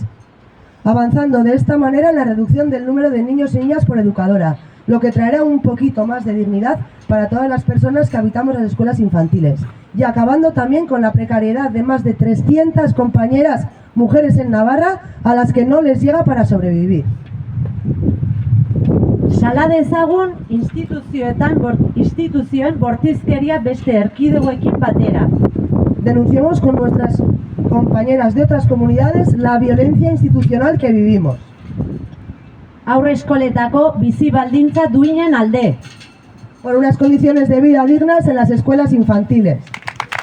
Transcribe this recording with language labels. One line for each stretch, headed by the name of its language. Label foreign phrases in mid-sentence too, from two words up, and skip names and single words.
Spanish: Avanzando de esta manera en la reducción del número de niños y niñas por educadora, lo que traerá un poquito más de dignidad para todas las personas que habitamos las escuelas infantiles. Y acabando también con la precariedad de más de 300 compañeras mujeres en Navarra a las que no les llega para sobrevivir.
Basque: Sala dezagun instituzioen bortizkeria beste erkidegoekin batera.
Spanish: Denunciemos con nuestras compañeras de otras comunidades la violencia institucional que vivimos.
Basque: Haurreskoletako bizi baldintza duinen alde.
Spanish: Por unas condiciones de vida dignas en las escuelas infantiles.